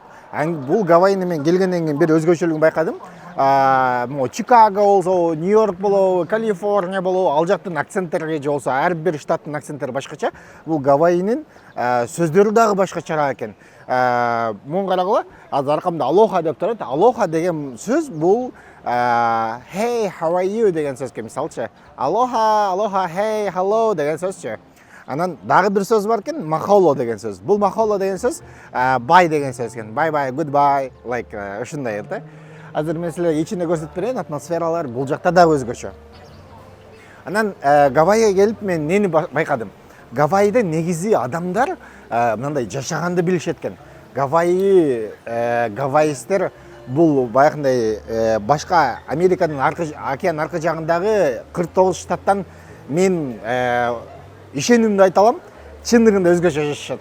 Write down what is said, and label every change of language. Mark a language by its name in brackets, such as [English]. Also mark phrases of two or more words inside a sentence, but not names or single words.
[Kyrgyz] Бул Гавайини мен келгенден кийин бир өзгөчөлүгүн байкадым. Чикаго болсо, Нью-Йорк болобу, Калифорния болобу, ал жактын акценттери же болсо ар бир штаттын акценттери башкача. Бул Гавайинин сөздөрү дагы башкача экен. Муну карагыла, азыр аркамда алоха деп турат. Алоха деген сөз бул [English] hey, how are you [Kyrgyz] деген сөзгө мисалчы. Алоха, алоха, [English] hey, hello [Kyrgyz] деген сөзчү. Анан дагы бир сөз бар экен, махоло деген сөз. Бул махоло деген сөз bye деген сөз экен. [English] Bye bye, goodbye, like [Kyrgyz] ушундай да. Азыр мен силерге ичинде көрсөтүп берейин, атмосфералар бул жакта да өзгөчө. Анан Гавайга келип мен нени байкадым? Гавайда негизи адамдар мындай жашаганды билишет экен. Гавайистер бул баягындай башка Американын океан аркы жагындагы 49 штаттан мен ишенимди айта алам, чындыгында өзгөчө жашашат.